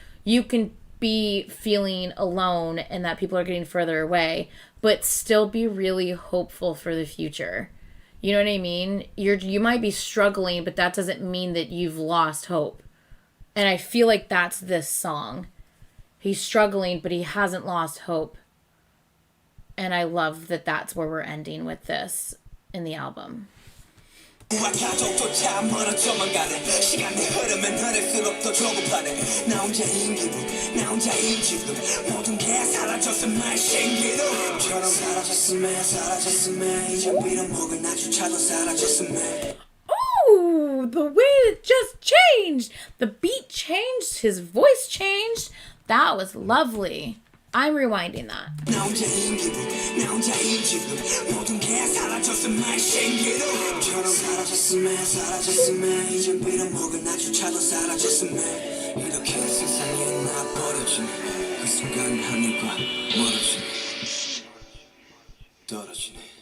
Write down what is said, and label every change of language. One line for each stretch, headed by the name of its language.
English: You can be feeling alone and that people are getting further away, but still be really hopeful for the future. You know what I mean? You might be struggling, but that doesn't mean that you've lost hope. And I feel like that's this song. He's struggling, but he hasn't lost hope. And I love that that's where we're ending with this in the album.
Korean: 가족조차 멀어져만 가네 시간이 흐르면 흐를수록 더 조급하네 나 혼자인 기분 나 혼자인 지금 모든 게 사라졌음에 신기루처럼 사라졌음에 이제 빌어먹은 나조차도 사라졌음에
English: Oh, the way it just changed. The beat changed, his voice changed. That was lovely. I'm rewinding that.
Korean: 나 혼자인 기분 나 혼자인 지금 모든 게 사라졌음에 신기루처럼 사라졌음에 이제 빌어먹은 나조차도 사라졌음에 이렇게 세상에 나 버려지네 그 순간 하늘과 멀어지네 떨어지네